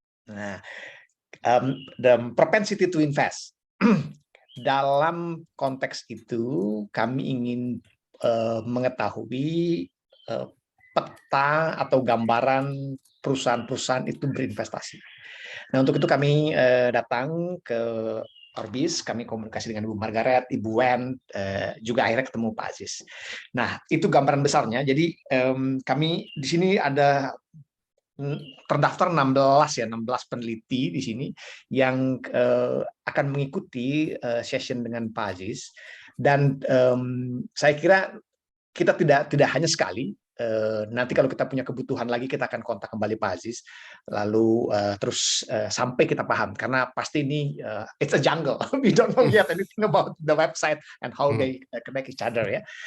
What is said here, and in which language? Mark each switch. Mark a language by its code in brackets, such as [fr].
[en] Nah, the propensity to invest. [id] Dalam konteks itu, kami ingin mengetahui peta atau gambaran perusahaan-perusahaan itu berinvestasi. Nah, untuk itu kami datang ke Orbis, kami komunikasi dengan Ibu Margaret, Ibu Wen, juga akhirnya ketemu Pak Aziz. Nah, itu gambaran besarnya. Jadi kami di sini ada terdaftar 16 peneliti di sini yang akan mengikuti session dengan Pak Aziz, dan saya kira kita tidak hanya sekali. Nanti kalau kita punya kebutuhan lagi kita akan kontak kembali Pak Aziz, lalu terus sampai kita paham, karena pasti ini [en] it's a jungle. We don't know yet anything about the website and how they connect each other ya.